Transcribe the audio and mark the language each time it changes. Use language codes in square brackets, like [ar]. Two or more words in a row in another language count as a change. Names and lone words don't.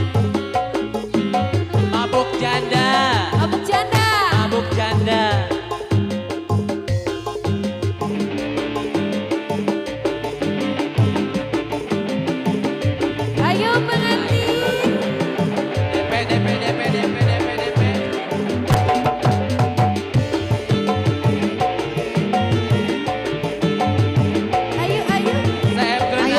[id] Mabuk janda. Mabuk janda. Mabuk janda. Ayo pengantin. DP, DP, DP, DP, DP, DP. Ayo, ayo. [su] Seepkeun Aya.